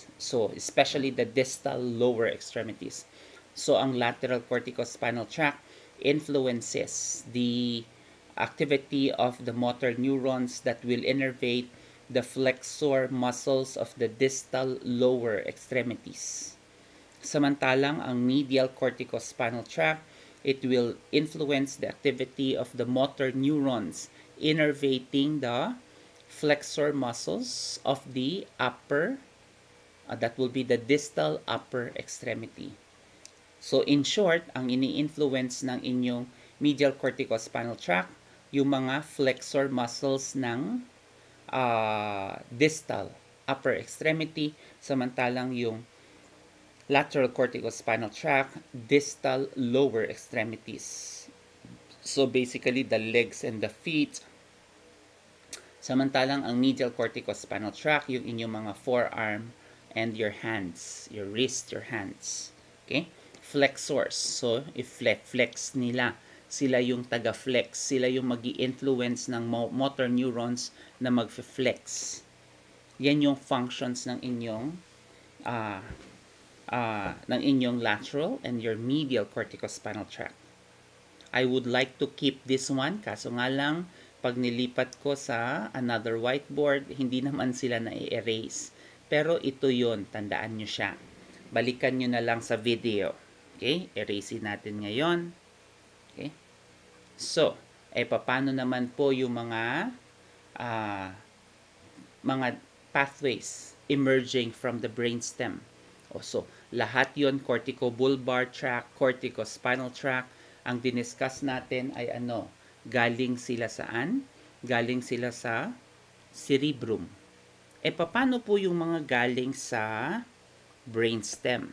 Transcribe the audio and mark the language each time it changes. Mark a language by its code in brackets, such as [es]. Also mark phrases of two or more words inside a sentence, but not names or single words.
[en] So, especially the distal lower extremities. So, ang lateral corticospinal tract influences the activity of the motor neurons that will innervate the flexor muscles of the distal lower extremities. [tl] Samantalang ang [en] medial corticospinal tract, it will influence the activity of the motor neurons innervating the flexor muscles of the upper, that will be the distal upper extremity. So in short, [tl] ang ini-influence ng inyong [en] medial corticospinal tract, [tl] yung mga [en] flexor muscles [tl] ng [en] distal upper extremity, [tl] samantalang yung [en] lateral corticospinal tract, distal lower extremities. So basically the legs and the feet. [tl] Samantalang ang [en] medial corticospinal tract, [tl] yung inyong mga [en] forearm and your hands, your wrist, your hands. Okay? Flexors. So, [tl] i-flex nila. Sila yung taga-flex. Sila yung magi-influence ng [en] motor neurons [tl] na mag-flex. Yan yung functions ng inyong [en] lateral and your medial corticospinal tract. I would like to keep this one, [tl] kaso nga lang, pag nilipat ko sa [en] another whiteboard, [tl] hindi naman sila na-erase. Pero ito yon, tandaan nyo siya. Balikan nyo na lang sa video. Okay? Erase natin ngayon. Okay? So, paano naman po yung mga [en] pathways emerging from the brainstem? [tl] So, lahat yon, [en] corticobulbar tract, corticospinal tract, [tl] ang diniscuss natin ay ano? Galing sila saan? Galing sila sa cerebrum. Paano po yung mga galing sa brainstem?